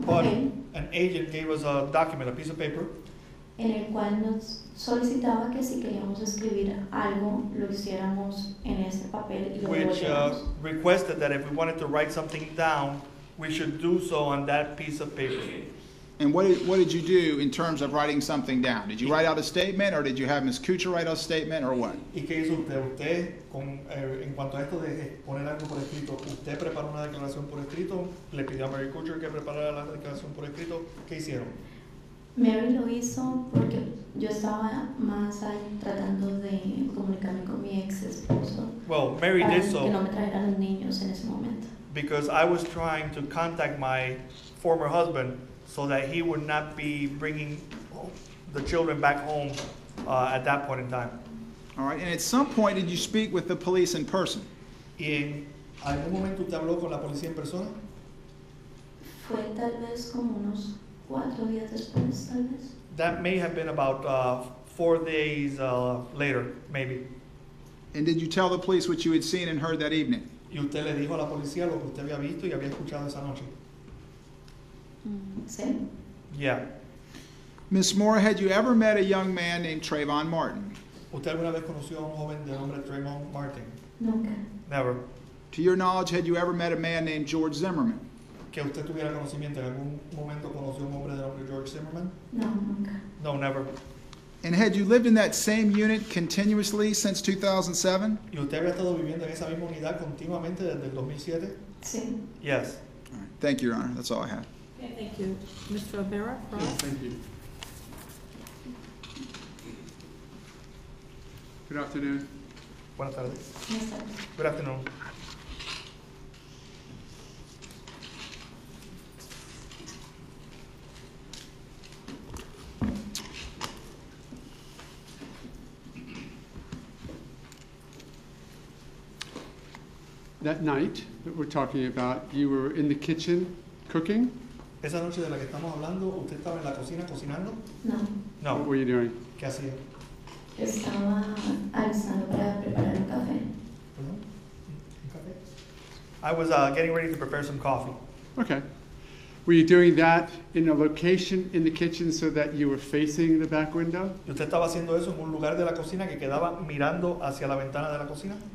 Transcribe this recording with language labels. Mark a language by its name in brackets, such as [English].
[English] But [Spanish] papel, [English] an agent gave us a document, a piece of paper, [Spanish] en el cual nos solicitaba que si queríamos escribir algo, lo hiciéramos en este papel y lo [English] which [Spanish] devolviéramos. [English] requested that if we wanted to write something down, we should do so on that piece of paper. And what did you do in terms of writing something down? Did you write out a statement, or did you have Ms. Kutcher write out a statement, or what? [Spanish] ¿Y qué hizo usted? Usted, en cuanto a esto de poner algo por escrito, ¿usted preparó una declaración por escrito? ¿Le pidió a Mary Kutcher que preparara la declaración por escrito? ¿Qué hicieron? Mary lo hizo porque yo estaba más ahí tratando de comunicarme con mi ex esposo [English] Well, Mary [Spanish] para [English] did [Spanish] que [English] so [Spanish] no me trajeran los niños en ese momento. [English] because I was trying to contact my former husband so that he would not be bringing the children back home at that point in time. All right. And at some point, did you speak with the police in person? [Spanish] ¿Y en algún momento usted habló con la policía en persona? Fue tal vez como unos 4 días después, tal vez. [English] That may have been about 4 days later, maybe. And did you tell the police what you had seen and heard that evening? [Spanish] ¿Y usted le dijo a la policía lo que usted había visto y había escuchado esa noche? Sí. [English] Yeah. Miss Mora, had you ever met a young man named Trayvon Martin? [Spanish] ¿Usted alguna vez conoció a un joven de nombre Trayvon Martin? Nunca. [English] Never. To your knowledge, had you ever met a man named George Zimmerman? [Spanish] ¿Que usted tuviera conocimiento, en algún momento conoció a un hombre de nombre George Zimmerman? No, nunca. [English] No, never. And had you lived in that same unit continuously since 2007? [Spanish] ¿Y usted había estado viviendo en esa misma unidad continuamente desde el 2007? Sí. [English] Yes. All right. Thank you, Your Honor. That's all I have. Okay, thank you. Mr. Rivera, cross. Thank you. Good afternoon. [Spanish] Buenas tardes. Buenas tardes. [English] Good afternoon. That night that we're talking about, you were in the kitchen cooking? [Spanish] Esa noche de la que estamos hablando, ¿usted estaba en la cocina cocinando? No. [English] What No. were you doing? [Spanish] ¿Qué hacía? Estaba alistando para preparar un café. Perdón. ¿Un café? [English] I was getting ready to prepare some coffee. Okay. Were you doing that in a location in the kitchen so that you were facing the back window? [Spanish] ¿Y usted estaba haciendo eso en un lugar de la cocina que quedaba mirando hacia la ventana de la cocina?